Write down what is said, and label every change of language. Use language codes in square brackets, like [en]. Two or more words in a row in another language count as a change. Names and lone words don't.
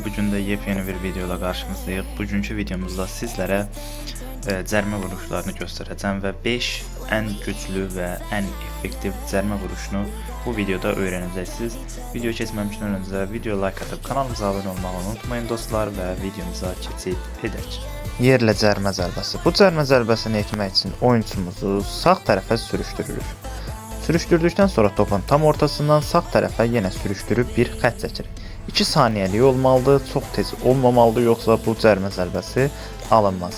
[tr] Bugün de yepyeni bir videoyla karşınızdayız. Bugünkü videomuzda sizlere cərmə vuruşlarını göstereceğim ve 5 en güçlü ve en effektif cərmə vuruşunu bu videoda öğreneceksiniz. [az] Video keçməmişdən [tr] öncə video like atıp kanalımıza abone olmayı unutmayın dostlar ve videomuza [az] keçid edək. Yerlə cərmə zərbəsi. Bu cərmə zərbəsini etmək için oyuncumuzu sağ tərəfə sürüşdürürük. Sürüşdürdükdən sonra topun tam ortasından sağ tərəfə yenə sürüşdürüb bir xətt çəkirik. 2 saniyəlik olmalıdır, çox tez olmamalıdır, yoxsa bu cərmə zərbəsi alınmaz.